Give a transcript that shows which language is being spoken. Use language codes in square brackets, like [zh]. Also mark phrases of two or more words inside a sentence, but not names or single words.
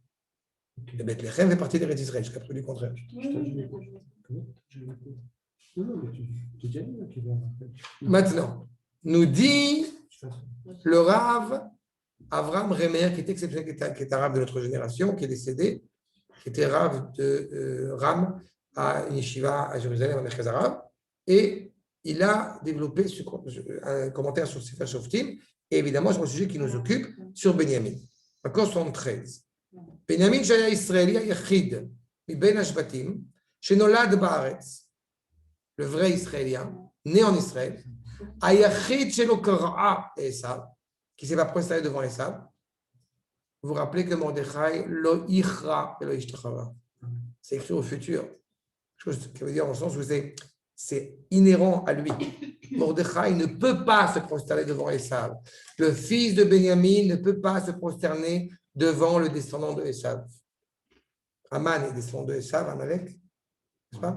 [fr] Et Bethléem fait partie d'Eretz Israël, jusqu'à preuve du contraire. Maintenant, nous dit le Rav Avram Remer, qui est exceptionnel, qui est un Rav de notre génération, qui est décédé, qui était Rav de Ram à une yeshiva à Jérusalem, à Merkaz Arav, et il a développé un commentaire sur Sefer Shoftim, et évidemment sur le sujet qui nous occupe, sur Benyamin. [he] Accord 73. Benyamin שהיה ישראלי היחיד מבין השבטים שנולד בארץ, [fr] le vrai israélien, né en Israël, [he] היחיד שלא קראה עשיו, [fr] qui ne s'est pas prosterné devant Esav. Vous vous rappelez que Mordechai [he] לא יכרע [fr] et [he] לא ישתחווה. [fr] C'est écrit au futur. Chose qui veut dire en sens où c'est inhérent à lui. Mordechai ne peut pas se prosterner devant Esav. Le fils de Benjamin ne peut pas se prosterner devant le descendant de Esav. Aman est descendant de Esav, Amalek, n'est-ce pas?